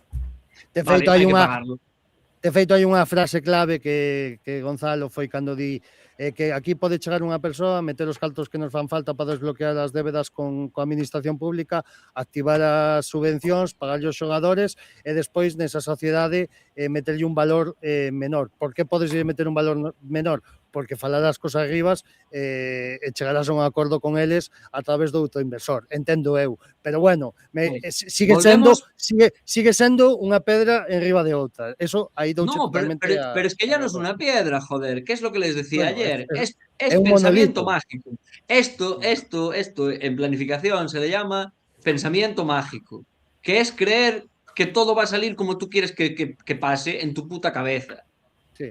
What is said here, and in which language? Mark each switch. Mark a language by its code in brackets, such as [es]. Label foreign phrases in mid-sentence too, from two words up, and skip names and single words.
[gl] De feito, hai unha frase clave que Gonzalo foi cando di que aquí pode chegar unha persoa, meter os cartos que nos fan falta para desbloquear as débedas con a administración pública, activar as subvencións, pagarlle os xogadores e despois nesa sociedade meterlle un valor menor. Por que podes meter un valor menor? Porque falarás cos Arribas e chegarás a un acordo con eles a través do outro inversor, entendo eu. Pero bueno, sigue sendo unha pedra en riba de outra. Eso aí douche totalmente... [es] Pero es que ya no es una piedra, joder. ¿Qué es lo que les decía ayer? Es pensamiento mágico. Esto en planificación se le llama pensamiento mágico, que es creer que todo va a salir como tú quieres que pase en tu puta cabeza. Sí.